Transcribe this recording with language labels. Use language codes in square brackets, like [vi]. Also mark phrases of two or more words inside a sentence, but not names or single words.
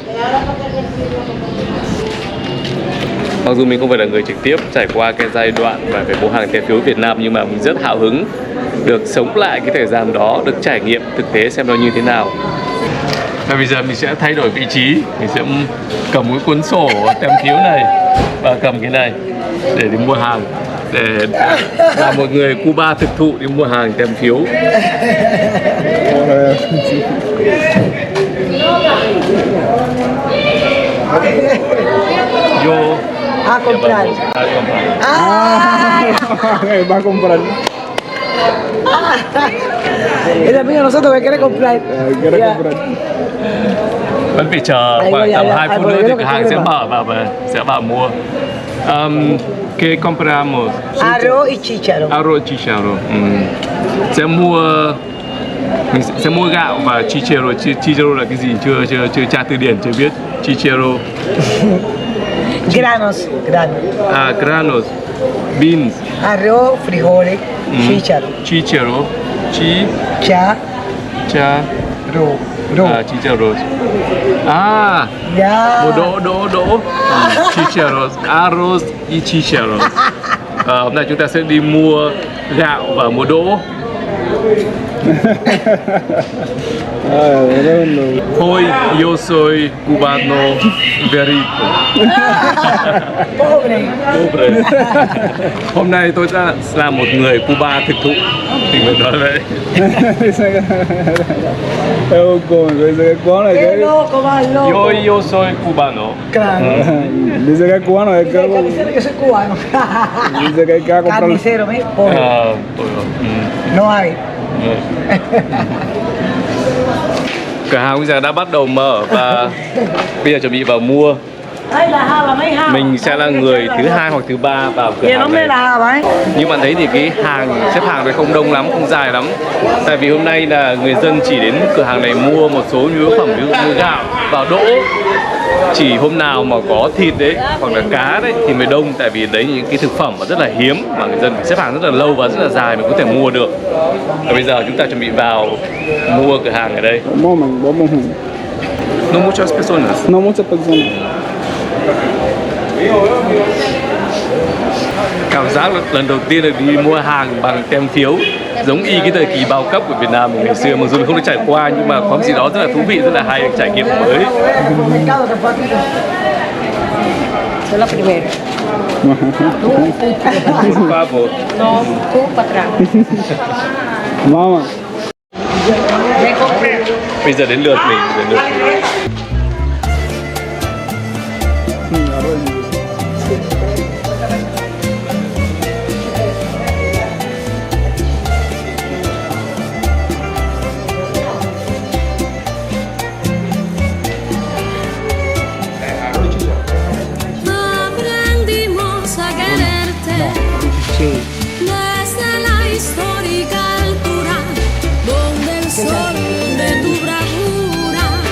[vi] Mặc dù mình không phải là người trực tiếp trải qua cái giai đoạn mà phải mua hàng tem phiếu Việt Nam, nhưng mà mình rất hào hứng được sống lại cái thời gian đó, được trải nghiệm thực tế xem nó như thế nào. Và bây giờ mình sẽ thay đổi vị trí, mình sẽ cầm cái cuốn sổ tem phiếu này và cầm cái này để đi mua hàng, để là một người Cuba thực thụ đi mua hàng tem phiếu. [es] Yo a comprar. Va a comprar. El amigo de nosotros que quiere comprar. Quiere comprar. [vi] Vẫn phải chờ khoảng tầm 2 phút nữa thì cửa hàng sẽ mở và sẽ vào mua. [es] Que compramos? Arroz y chícharo. Arroz chicharo. [vi] Sẽ mua gạo và chicharo. Chicharo là cái gì? Chưa tra từ điển, chưa biết. [es] Chicharo. Granos. Ah, granos. Beans. Arroz, frijoles, chícharo. Chicharo. Cha. Ro. Ah, chicharos. Ah, Ya. đỗ. Chicharos. Arroz y chicharos. [vi] Hôm nay chúng ta sẽ đi mua gạo và mua đỗ. [es] Hoy yo soy cubano verito. Pobre. [vi] Hôm nay tôi đã là một người Cuba thực thụ, thì mình nói vậy. [es] Dice que es cubano. Qué loco, más loco. Yo soy cubano. Claro. Dice que es cubano. Es Dice que soy cubano. Dice que hay que comprar. Carnicero, ¿me? Pobre. No hay. [vi] Cửa hàng bây giờ đã bắt đầu mở và bây giờ chuẩn bị vào mua. [es] Ay, la java, me java. [vi] Mình sẽ là người thứ hai hoặc thứ ba vào cửa [es] Y el [vi] hàng [es] hombre [vi] này. [es] la java, ¿eh? [vi] Như bạn thấy thì cái xếp hàng này không đông lắm, không dài lắm. Tại vì hôm nay là người dân chỉ đến cửa hàng này mua một số nhu yếu phẩm, ví dụ như gạo và đỗ. Chỉ hôm nào mà có thịt đấy hoặc là cá đấy thì mới đông, tại vì đấy những cái thực phẩm mà rất là hiếm mà người dân phải xếp hàng rất là lâu và rất là dài mới có thể mua được. Và bây giờ chúng ta chuẩn bị vào mua cửa hàng ở đây. [es] Vamos. No muchas personas. No muchas personas. [vi] Cảm giác lần đầu tiên được đi mua hàng bằng tem phiếu, giống y cái thời kỳ bao cấp của Việt Nam mình ngày xưa, mặc dù mình không được trải qua nhưng mà có một gì đó rất là thú vị, rất là hay, trải nghiệm mới. [es] Mercado te fue a ti. Soy la primera. Por favor. No, tú para atrás. Mama. [vi] Bây giờ đến lượt mình, [es] Aprendimos a quererte desde la histórica altura donde el sol de tu bravura